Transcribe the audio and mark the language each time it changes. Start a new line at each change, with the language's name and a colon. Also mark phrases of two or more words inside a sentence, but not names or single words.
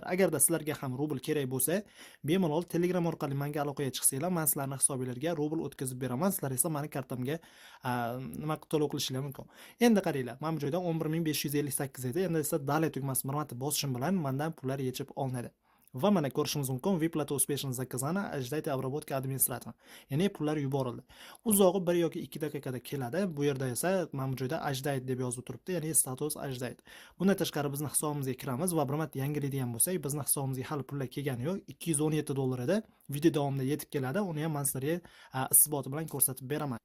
Uzbek: Agarda sizlarga ham rubl kerak bo'lsa, bemalol Telegram orqali menga aloqaga chiqsanglar, men sizlarning hisobingizlarga rubl o'tkazib beraman. Sizlar esa meni kartamga nima to'lov qilishingiz mumkin. Endi qaranglar, mana bu joyda 11558 edi. Endi esa dalay tugmasini bir marta bosishim bilan mendan pullar yechib olinadi. Va mana ko'rishingiz mumkin,
Russian: выплата успешно заказана, ожидайте обработки администратора.
Uzbek: Ya'ni pullar yuborildi. Uzog'i 1 yoki 2 daqiqada keladi. Bu yerda esa mana bu joyda ожидает deb yozib turibdi, ya'ni status ожидает. Bundan tashqari bizning hisobimizga kiramiz va bir marta yangilaydigan bo'lsak, bizning hisobimizga hali pullar kelgani yo'q. $217 edi. Video davomida yetib keladi. Uni ham men sizlarga isboti bilan ko'rsatib beraman.